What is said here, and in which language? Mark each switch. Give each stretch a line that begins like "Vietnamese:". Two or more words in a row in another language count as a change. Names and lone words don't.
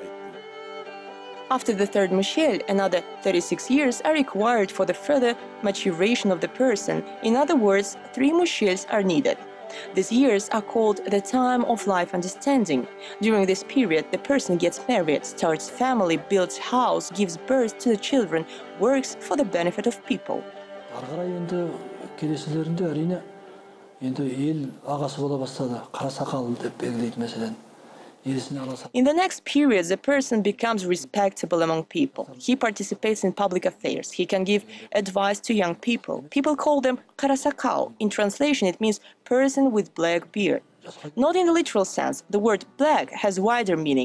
English: After the third mushel, another 36 years are required for the further maturation of the person. In other words, 3 mushels are needed. These years are called the time of life understanding. During this period, the person gets married, starts family, builds house, gives birth to the children, works for the benefit of people.
Kazakh: Ары қарай енді келесілерінде әрине енді ел ағасы бола бастады. Қара сақал деп белгілейді мәселен.
English: In the next period, the person becomes respectable among people. He participates in public affairs. He can give advice to young people. People call them karasakal. In translation, it means person with black beard. Not in the literal sense, the word black has wider meaning.